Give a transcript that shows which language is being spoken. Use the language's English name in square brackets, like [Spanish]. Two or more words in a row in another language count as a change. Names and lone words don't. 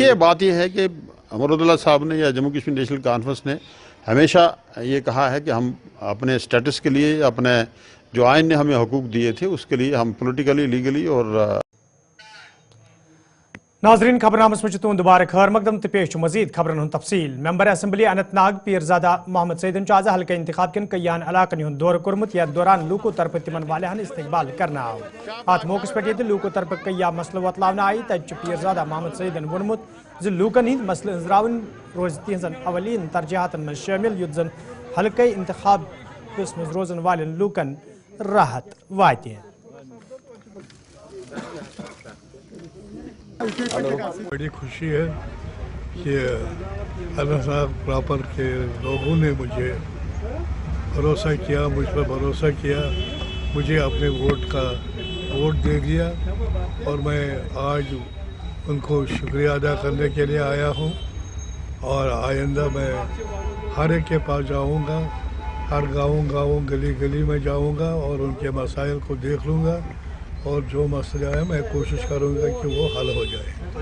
[Hindi] ये बात ये है कि उमर अब्दुल्ला साहब ने या जम्मू कश्मीर नेशनल कॉन्फ्रेंस ने हमेशा ये कहा है कि हम अपने स्टेटस के लिए, अपने जो आइन ने हमें हकूक़ दिए थे उसके लिए हम [English] politically, legally [Hindi] और [Kashmiri] नाजरीन खबरनामस में तुंद दोबारा खैर मकदम तो पेश मजीद खबरन हुन तफसील। [English] member assembly [Kashmiri] अनंतनाग पीरजादा मोहम्मद सईदन आज हल्का इंतखाब कन कयान इलाकन हुन दौर कोरमुत या दौरान लूको तरफ तिमन वाले इस्तकबाल करना आव अत मौके पे लूको तरफ कया मसल वतलावन आई तज पीरजादा मोहम्मद सईदन वोनमुत ज लूकन हिंद मसल इंजरावन रोज तिहजन अवलीन तरजीहातन में शामिल युद्ध जन हल्का इंतखाब में रोजन वाले लूकन राहत वाते। [Hindi] बड़ी खुशी है कि अनंतनाग प्रॉपर के लोगों ने मुझे भरोसा किया, मुझ पर भरोसा किया, मुझे अपने वोट दे दिया और मैं आज उनको शुक्रिया अदा करने के लिए आया हूँ और आइंदा मैं हर एक के पास जाऊँगा, हर गाँव गली गली में जाऊँगा और उनके मसाइल को देख लूँगा और जो मसला है मैं कोशिश करूंगा कि वो हल हो जाए।